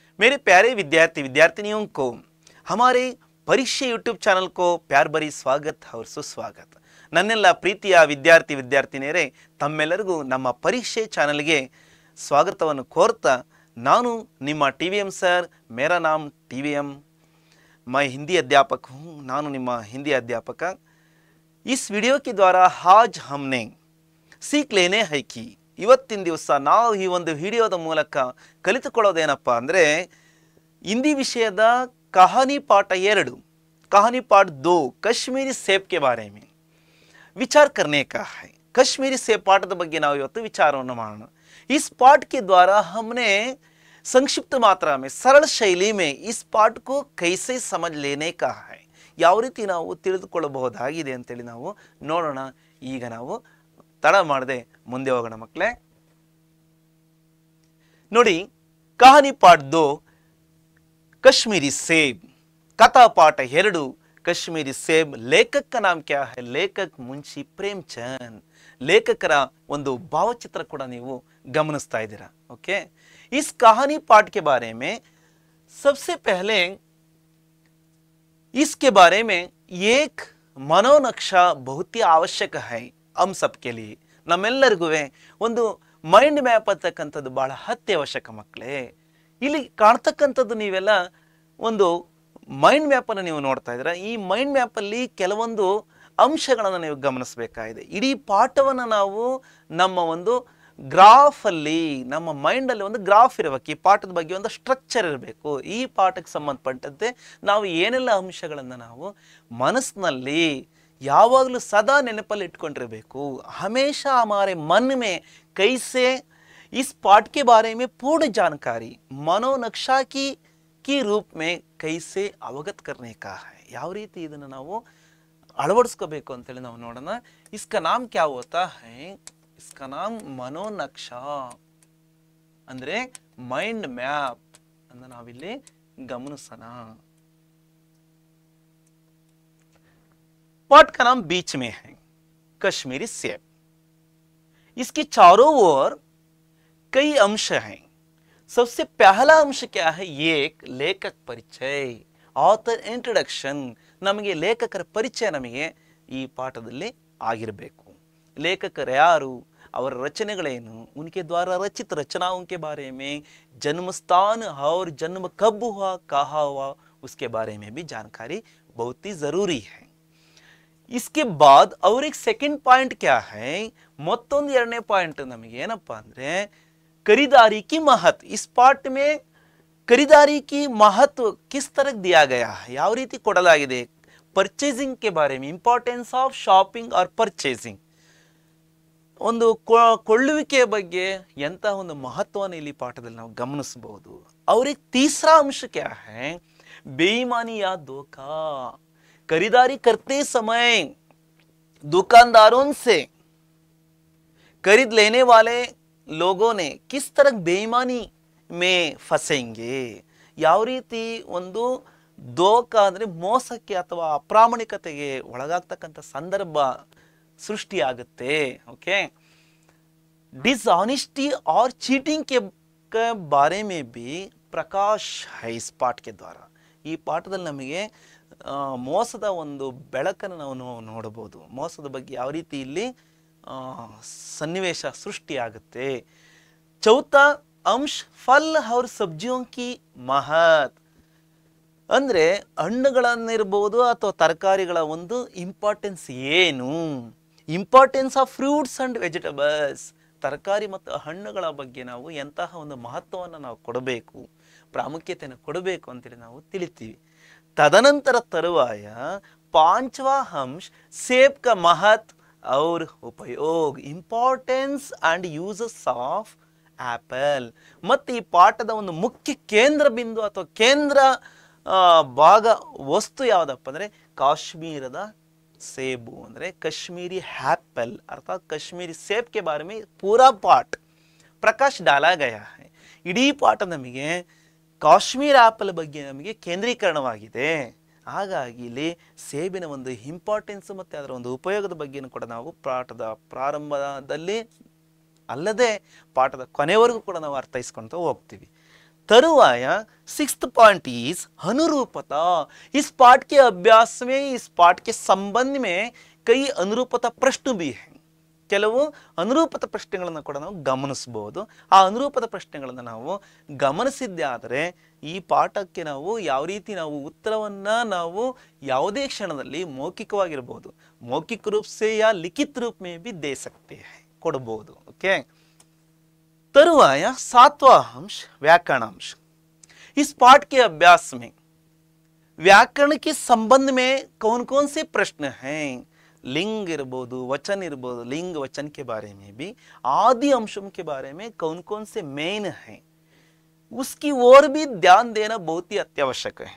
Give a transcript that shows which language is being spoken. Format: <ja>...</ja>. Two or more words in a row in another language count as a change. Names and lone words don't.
<hi>मेरे प्यारे विद्यार्थी विद्यार्थिनियों को हमारे परीक्षा यूट्यूब चैनल को प्यार भरी स्वागत और सुस्वागत।</hi> <kn>ನನ್ನೆಲ್ಲ ಪ್ರೀತಿಯ ವಿದ್ಯಾರ್ಥಿ ವಿದ್ಯಾರ್ಥಿನಿಯರೇ, ತಮ್ಮೆಲ್ಲರಿಗೂ ನಮ್ಮ ಪರೀಕ್ಷೆ ಚಾನೆಲ್ಗೆ स्वागतವನ್ನು ಕೋರ್ತಾ ನಾನು ನಿಮ್ಮ</kn> <hi>टीवीएम सर, मेरा नाम टीवीएम, मैं हिंदी अध्यापक हूँ।</hi> <kn>ನಾನು ನಿಮ್ಮ</kn> <hi>हिंदी अध्यापक। इस वीडियो के द्वारा आज हमने सीख लेने है कि</hi> <kn>ಇವತ್ತಿನ ದಿವಸ ನಾವು ಈ ಒಂದು ವಿಡಿಯೋದ ಮೂಲಕ ಕಲಿತುಕೊಳ್ಳೋದೇನಪ್ಪ ಅಂದರೆ ಹಿಂದಿ ವಿಷಯದ</kn> <hi>कहानी पाठ 2 कहानी पाठ 2 कश्मीरी सेब के बारे में विचार करने का है। कश्मीरी सेब</hi> <kn>पाठದ ಬಗ್ಗೆ ನಾವು ಇವತ್ತು ವಿಚಾರವನ್ನು ಮಾಡೋಣ।</kn> <hi>इस पाठ के द्वारा हमने संक्षिप्त मात्रा में सरल शैली में इस पाठ को कैसे समझ लेने का है,</hi> <kn>ಯಾವ ರೀತಿ ನಾವು ತಿಳಿದುಕೊಳ್ಳಬಹುದಾಗಿದೆ ಅಂತೇಳಿ ನಾವು ನೋಡೋಣ। ಈಗ ನಾವು ತಡ ಮಾಡದೆ ಮುಂದೆ ಹೋಗೋಣ ಮಕ್ಕಳೇ। ನೋಡಿ,</kn> <hi>कहानी पाठ 2 कश्मीरी सेब, कथा पाठ 2 कश्मीरी सेब। लेखक का नाम क्या है? लेखक मुंशी प्रेमचंद।</hi> <kn>लेखकर ಒಂದು ಭಾವಚಿತ್ರ ಕೂಡ ನೀವು ಗಮನಿಸ್ತಾ ಇದ್ದೀರಾ।</kn> <hi>ओके, इस कहानी पाठ के बारे में सबसे पहले इसके बारे में एक मनोनक्शा बहुत ही आवश्यक है हम सबके लिए।</hi> <kn>ನಮ್ಮೆಲ್ಲರಿಗೂ ಒಂದು</kn> <en>mind map</en> <kn>ಅಂತಕ್ಕಂಥದ್ದು ಬಹಳ ಅತ್ಯವಶ್ಯಕ ಮಕ್ಕಳೇ। ಇಲ್ಲಿ ಕಾಣ್ತಕ್ಕಂಥದ್ದು ನೀವೆಲ್ಲ ಒಂದು ಮೈಂಡ್ ಮ್ಯಾಪನ್ನು ನೀವು ನೋಡ್ತಾ ಇದ್ದೀರಾ। ಈ ಮೈಂಡ್ ಮ್ಯಾಪಲ್ಲಿ ಕೆಲವೊಂದು ಅಂಶಗಳನ್ನು ನೀವು ಗಮನಿಸಬೇಕಾಗಿದೆ। ಇಡೀ ಪಾಠವನ್ನು ನಾವು ನಮ್ಮ ಒಂದು ಗ್ರಾಫಲ್ಲಿ, ನಮ್ಮ ಮೈಂಡಲ್ಲಿ ಒಂದು ಗ್ರಾಫ್ ಇರಬೇಕು। ಈ ಪಾಠದ ಬಗ್ಗೆ ಒಂದು ಸ್ಟ್ರಕ್ಚರ್ ಇರಬೇಕು। ಈ ಪಾಠಕ್ಕೆ ಸಂಬಂಧಪಟ್ಟಂತೆ ನಾವು ಏನೆಲ್ಲ ಅಂಶಗಳನ್ನು ನಾವು ಮನಸ್ಸಿನಲ್ಲಿ ಯಾವಾಗಲೂ ಸದಾ ನೆನಪಲ್ಲಿ ಇಟ್ಕೊಂಡಿರಬೇಕು।</kn> <hi>हमेशा हमारे मन में कैसे इस पाठ के बारे में पूर्ण जानकारी मनोनक्शा की रूप में कैसे अवगत करने का है,</hi> <kn>ಯಾವ ರೀತಿ ಇದನ್ನು ನಾವು ಅಳವಡಿಸ್ಕೋಬೇಕು ಅಂತೇಳಿ ನಾವು ನೋಡೋಣ।</kn> <hi>इसका नाम क्या होता है? इसका नाम मनोनक्शा</hi> <kn>ಅಂದ್ರೆ ಮೈಂಡ್ ಮ್ಯಾಪ್ ಅನ್ನು ನಾವಿಲ್ಲಿ ಗಮನಿಸೋಣ।</kn> <hi>पाठ का नाम बीच में है कश्मीरी सेब। इसके चारों ओर कई अंश हैं। सबसे पहला अंश क्या है? एक लेखक परिचय,</hi> <en>author introduction.</en> <kn>ನಮಗೆ ಲೇಖಕರ ಪರಿಚಯ ನಮಗೆ ಈ ಪಾಠದಲ್ಲಿ ಆಗಿರಬೇಕು। ಲೇಖಕರು ಯಾರು, ಅವರ ರಚನೆಗಳೇನು,</kn> <hi>उनके द्वारा रचित रचनाओं के बारे में, जन्म स्थान और जन्म कब हुआ, कहाँ हुआ, उसके बारे में भी जानकारी बहुत ही जरूरी है। इसके बाद और एक</hi> <en>second point</en> <hi>क्या है?</hi> <kn>ಮತ್ತೊಂದು ಎರಡನೇ ಪಾಯಿಂಟ್ ನಮಗೆ ಏನಪ್ಪಾ ಅಂದ್ರೆ</kn> <hi>खरीदारी की महत्व। इस पाठ में खरीदारी की महत्व किस तरह दिया गया है,</hi> <kn>ಯಾವ ರೀತಿ ಕೊಡಲಾಗಿದೆ।</kn> <en>परचेजिंग</en> <hi>के बारे में,</hi> <en>importance of shopping और परचेजिंग,</en> <kn>ಒಂದು ಕೊಳ್ಳುವಿಕೆಯ ಬಗ್ಗೆ ಎಂತ ಒಂದು ಮಹತ್ವವನ್ನು ಇಲ್ಲಿ ಪಾಠದಲ್ಲಿ ನಾವು ಗಮನಿಸಬಹುದು।</kn> <hi>और एक तीसरा अंश क्या है? बेईमानी या धोखा। खरीदारी करते समय दुकानदारों से, खरीद लेने वाले लोगों ने किस तरह बेईमानी में फंसेंगे,</hi> <kn>ಯಾವ ರೀತಿ ಒಂದು ದೋಖಾ ಅಂದರೆ ಮೋಸಕ್ಕೆ ಅಥವಾ ಅಪ್ರಾಮಾಣಿಕತೆಗೆ ಒಳಗಾಗ್ತಕ್ಕಂಥ ಸಂದರ್ಭ ಸೃಷ್ಟಿಯಾಗುತ್ತೆ।</kn> <en>ಓಕೆ,</en> <hi>डिसऑनेस्टी और चीटिंग के बारे में भी प्रकाश है इस पाठ के द्वारा।</hi> <kn>ಈ ಪಾಠದಲ್ಲಿ ನಮಗೆ ಮೋಸದ ಒಂದು ಬೆಳಕನ್ನು ನಾವು ನೋಡಬಹುದು। ಮೋಸದ ಬಗ್ಗೆ ಯಾವ ರೀತಿ ಇಲ್ಲಿ ಸನ್ನಿವೇಶ ಸೃಷ್ಟಿಯಾಗುತ್ತೆ।</kn> <hi>ಚೌथा अंश फल और सब्जियों की महत्व,</hi> <kn>ಅಂದರೆ ಹಣ್ಣುಗಳನ್ನಿರಬಹುದು ಅಥವಾ ತರಕಾರಿಗಳ ಒಂದು ಇಂಪಾರ್ಟೆನ್ಸ್ ಏನು,</kn> <en>importance of fruits and vegetables,</en> <kn>ತರಕಾರಿ ಮತ್ತು ಹಣ್ಣುಗಳ ಬಗ್ಗೆ ನಾವು ಎಂತಹ ಒಂದು ಮಹತ್ವವನ್ನು ನಾವು ಕೊಡಬೇಕು, ಪ್ರಾಮುಖ್ಯತೆಯನ್ನು ಕೊಡಬೇಕು ಅಂತೇಳಿ ನಾವು ತಿಳಿತೀವಿ।</kn> <hi>तदनंतर तरुवाय पांचवा अंश सेब का महत्व और उपयोग,</hi> <en>importance and uses of apple.</en> <kn>ಮತ್ತೆ ಈ ಪಾಠದ ಒಂದು ಮುಖ್ಯ ಕೇಂದ್ರ ಬಿಂದು ಅಥವಾ ಕೇಂದ್ರ ಭಾಗ ವಸ್ತು ಯಾವುದಪ್ಪ ಅಂದರೆ ಕಾಶ್ಮೀರದ ಸೇಬು, ಅಂದರೆ</kn> <hi>कश्मीरी एप्पल अर्थात कश्मीरी सेब के बारे में पूरा पाठ प्रकाश डाला गया है।</hi> <kn>ಇಡೀ ಪಾಠ ನಮಗೆ ಕಾಶ್ಮೀರ ಆಪಲ್ ಬಗ್ಗೆ ನಮಗೆ ಕೇಂದ್ರೀಕರಣವಾಗಿದೆ। ಹಾಗಾಗಿ ಇಲ್ಲಿ ಸೇಬಿನ ಒಂದು ಇಂಪಾರ್ಟೆನ್ಸ್ ಮತ್ತು ಅದರ ಒಂದು ಉಪಯೋಗದ ಬಗ್ಗೆನೂ ಕೂಡ ನಾವು ಪಾಠದ ಪ್ರಾರಂಭದಲ್ಲಿ ಅಲ್ಲದೆ ಪಾಠದ ಕೊನೆವರೆಗೂ ಕೂಡ ನಾವು ಅರ್ಥೈಸ್ಕೊಳ್ತಾ ಹೋಗ್ತೀವಿ।</kn> <en>तरुवाय sixth point is अनुरूपता।</en> <hi>इस पाठ के अभ्यास में, इस पाठ के संबंध में कई अनुरूपता प्रश्न भी हैं।</hi> <kn>ಕೆಲವು ಅನುರೂಪದ ಪ್ರಶ್ನೆಗಳನ್ನು ಕೂಡ ನಾವು ಗಮನಿಸಬಹುದು। ಆ ಅನುರೂಪದ ಪ್ರಶ್ನೆಗಳನ್ನು ನಾವು ಗಮನಿಸಿದ್ದೇ ಆದರೆ ಈ ಪಾಠಕ್ಕೆ ನಾವು ಯಾವ ರೀತಿ ನಾವು ಉತ್ತರವನ್ನ ನಾವು ಯಾವುದೇ ಕ್ಷಣದಲ್ಲಿ ಮೌಖಿಕವಾಗಿರಬಹುದು, ಮೌಖಿಕ ರೂಪ</kn> <hi>से या लिखित रूप में भी दे सकते हैं,</hi> <kn>ಕೊಡಬಹುದು।</kn> <hi>ओके, तरुवाय सातवां अंश व्याकरणांश। इस पाठ के अभ्यास में व्याकरण के संबंध में कौन कौन से प्रश्न हैं, लिंग इरबोधु, वचन इरबोधु, लिंग वचन के बारे में भी, आदि अंशों के बारे में कौन कौन से मेन हैं, उसकी ओर भी ध्यान देना बहुत ही अत्यावश्यक है।</hi>